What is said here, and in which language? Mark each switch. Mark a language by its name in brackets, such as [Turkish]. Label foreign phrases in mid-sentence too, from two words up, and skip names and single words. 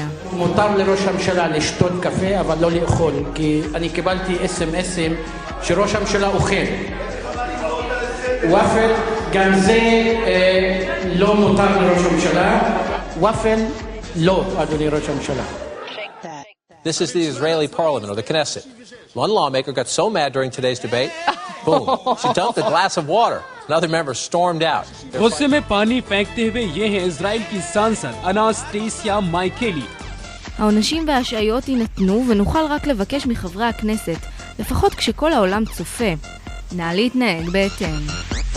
[Hebrew] מותר לראש הממשלה לשתות קפה, אבל לא לאכול, כי אני קיבלתי אס-אם-אסים שראש הממשלה אוכל. וואפל, גם זה לא מותר לראש הממשלה. וואפל, לא, אדוני ראש הממשלה. [English] This is the Israeli parliament, or the Knesset. One lawmaker got so mad during today's debate, boom, she dumped a glass of water. Another member stormed out. [Hindi] गुस्से में पानी फेंकते हुए ये है इजराइल की सांसद अनास्टेसिया माइकेली. [Hebrew] העונשים וההשעיות יינתנו ונוכל רק לבקש מחברי הכנסת, לפחות כשכל העולם צופה. נא להתנהג בהתאם.